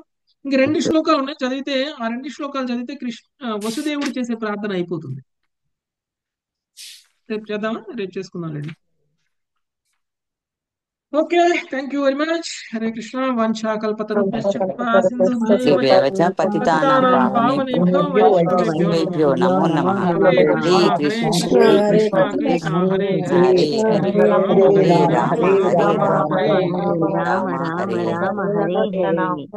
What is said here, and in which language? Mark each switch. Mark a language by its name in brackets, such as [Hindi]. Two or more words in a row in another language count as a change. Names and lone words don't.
[Telugu] ఇంక 2 శ్లోకాలు ఉన్నాయి, చదివితే ఆ 2 శ్లోకాలు చదివితే వసుదేవుడు చేసే ప్రార్థన అయిపోతుంది. రేపు చేద్దామా? రేపు చేసుకుందాం. ఓకే, [English] Thank you very much. [Sanskrit] హరే కృష్ణ. వంశా కల్పతరుభ్యశ్చ కృపా సింధుభ్యశ్చ పతితానాం పావనేభ్యో వైష్ణవేభ్యో నమో నమః. హరే కృష్ణ హరే కృష్ణ హరే హరే హరే రామ హరే రామ రామ రామ హరే హరే.